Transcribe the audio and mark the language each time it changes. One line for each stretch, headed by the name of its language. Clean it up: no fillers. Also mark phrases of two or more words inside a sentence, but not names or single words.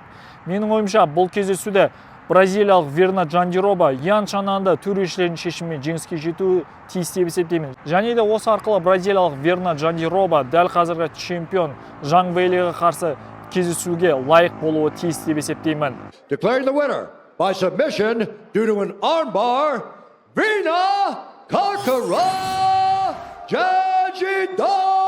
Kazakh: Менің ойымша, бұл кездесуде бразилиялық Вирна Джандироба Ян Шананды төрешілердің шешімімен жеңіске жетуі тиіс деп есептеймін. Және де осы арқылы бразилиялық Вирна Джандироба дәл қазіргі чемпион Жан Вейлиге қарсы кездесуге лайық болуы тиіс деп есептеймін.
English: Declaring the winner by submission due to an armbar, Vina Джандироба.